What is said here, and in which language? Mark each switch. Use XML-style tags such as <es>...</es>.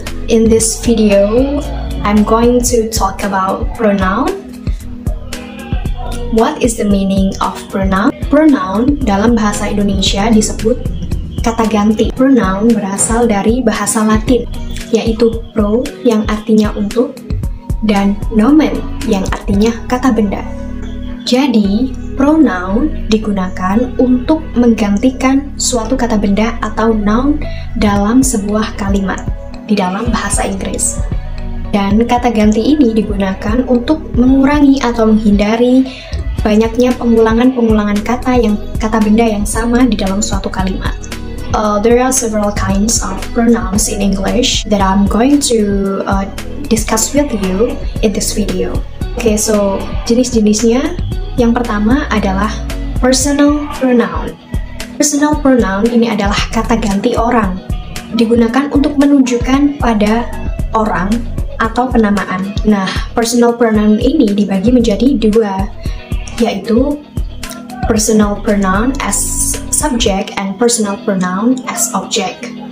<en>In this video, I'm going to talk about pronoun. What is the meaning of pronoun?</en> <id>Pronoun dalam bahasa Indonesia disebut kata ganti. Pronoun berasal dari bahasa Latin, yaitu pro yang artinya untuk dan nomen yang artinya kata benda. Jadi, pronoun digunakan untuk menggantikan suatu kata benda atau noun dalam sebuah kalimat di dalam bahasa Inggris. Dan kata ganti ini digunakan untuk mengurangi atau menghindari banyaknya pengulangan kata benda yang sama di dalam suatu kalimat.</id> <en>There are several kinds of pronouns in English that I'm going to discuss with you in this video.</en> <id>Okay, so jenis-jenisnya. Yang pertama adalah personal pronoun. Personal pronoun ini adalah kata ganti orang. Digunakan untuk menunjukkan pada orang atau penamaan. Nah, personal pronoun ini dibagi menjadi dua, yaitu personal pronoun as subject and personal pronoun as object.</id>